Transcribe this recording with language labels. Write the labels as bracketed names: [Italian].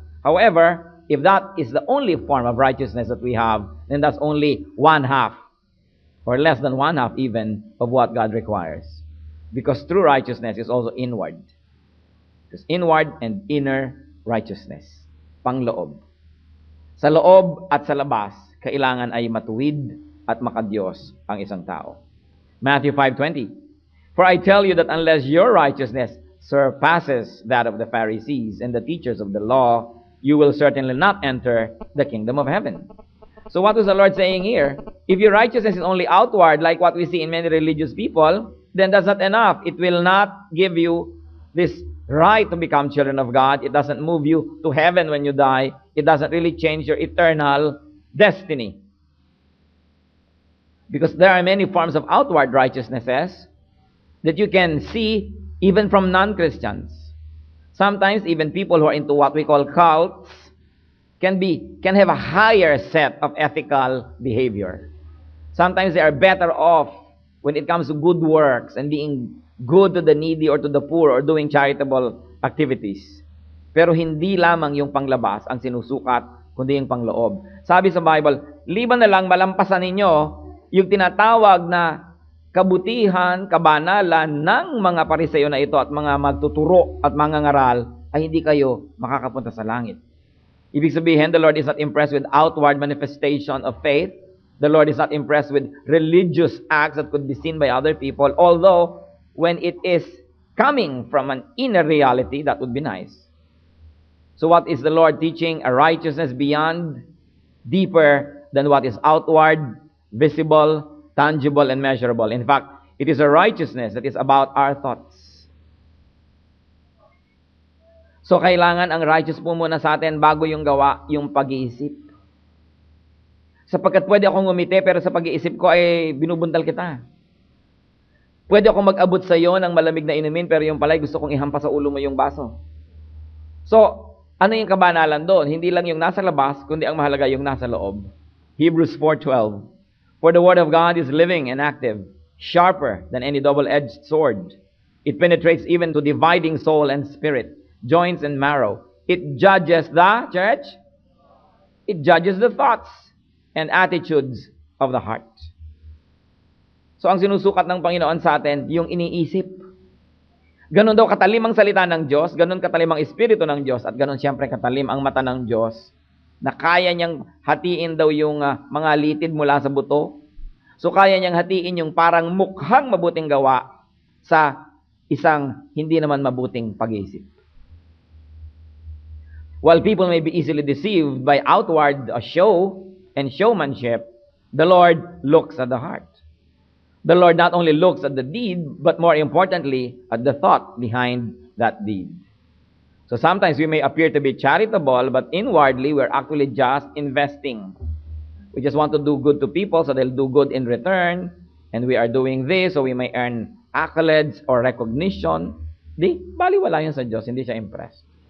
[English] However, if that is the only form of righteousness that we have, then that's only one half, or less than one half even, of what God requires. Because true righteousness is also inward. There's inward and inner righteousness. [Filipino] Pangloob. Sa loob at sa labas, kailangan ay matuwid at makadiyos ang isang tao. [English] Matthew 5:20. For I tell you that unless your righteousness surpasses that of the Pharisees and the teachers of the law, you will certainly not enter the kingdom of heaven. So what was the Lord saying here? If your righteousness is only outward, like what we see in many religious people, then that's not enough. It will not give you this right to become children of God. It doesn't move you to heaven when you die. It doesn't really change your eternal destiny. Because there are many forms of outward righteousnesses that you can see even from non-Christians. Sometimes even people who are into what we call cults can have a higher set of ethical behavior. Sometimes they are better off when it comes to good works and being good to the needy or to the poor or doing charitable activities. [Filipino] Pero hindi lamang yung panglabas ang sinusukat, kundi yung pangloob. Sabi sa Bible, liban na lang malampasan ninyo yung tinatawag na kabutihan, kabanalan ng mga Pariseo na ito at mga magtuturo at mga ngaral, ay hindi kayo makakapunta sa langit. Ibig sabihin, [English] the Lord is not impressed with outward manifestation of faith. The Lord is not impressed with religious acts that could be seen by other people, although when it is coming from an inner reality, that would be nice. So what is the Lord teaching? A righteousness beyond, deeper than what is outward, visible, tangible, and measurable. In fact, it is a righteousness that is about our thoughts. [Filipino] So, kailangan ang righteous po muna sa atin bago yung gawa, yung pag-iisip. Sapagkat pwede akong ngumiti, pero sa pag-iisip ko ay binubuntal kita. Pwede akong mag-abot sa iyo ng malamig na inumin, pero yung pala'y gusto kong ihampas sa ulo mo yung baso. So, ano yung kabanalan doon? Hindi lang yung nasa labas, kundi ang mahalaga yung nasa loob. [English] Hebrews 4:12. For the word of God is living and active, sharper than any double-edged sword. It penetrates even to dividing soul and spirit, joints and marrow. It judges the church. It judges the thoughts and attitudes of the heart. [Filipino] So ang sinusukat ng Panginoon sa atin, yung iniisip. Ganon daw katalim ang salita ng Diyos, ganon katalim ang Espiritu ng Diyos, at ganon siyempre katalim ang mata ng Diyos, na kaya niyang hatiin daw yung mga litid mula sa buto. So kaya niyang hatiin yung parang mukhang mabuting gawa sa isang hindi naman mabuting pag-iisip. [English] While people may be easily deceived by outward show and showmanship, the Lord looks at the heart. The Lord not only looks at the deed, but more importantly, at the thought behind that deed. So sometimes we may appear to be charitable, but inwardly we're actually just investing. We just want to do good to people so they'll do good in return, and we are doing this so we may earn accolades or recognition. [Filipino] Baliwala yun sa Diyos, hindi siya impressed.